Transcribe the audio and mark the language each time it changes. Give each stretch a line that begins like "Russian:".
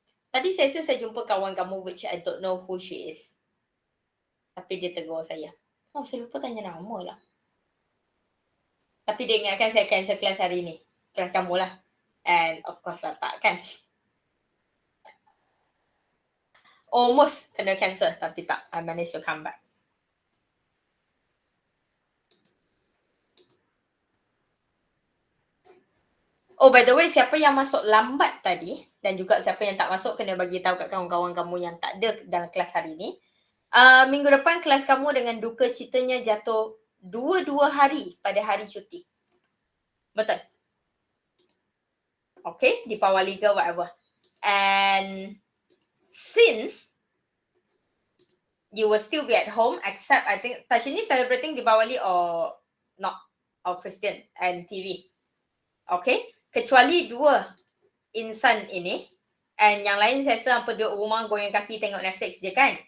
Malay: Tadi saya jumpa kawan kamu
English: which I don't know who she is.
Malay: Tapi dia tegur saya. Oh, saya lupa tanya nama lah. Tapi dia ingatkan saya cancel kelas hari ni. Kelas kamu lah.
English: And of course
Malay: lah tak kan.
English: Almost
Malay: kena cancel tapi tak.
English: I managed to come back. Oh, by the way,
Malay: siapa yang masuk lambat tadi dan juga siapa yang tak masuk kena bagi tahu kat kawan-kawan kamu yang tak ada dalam kelas hari ni. Minggu depan kelas kamu dengan duka citanya jatuh 2 hari pada hari cuti. Betul? Okay, di Pawali ke whatever.
English: And since you will still be at home except I think Tashini celebrating di Pawali or not? Or Christian and TV.
Malay: Okay? Kecuali 2 insan ini and yang lain saya rasa apa duduk rumah goyang kaki tengok Netflix je kan?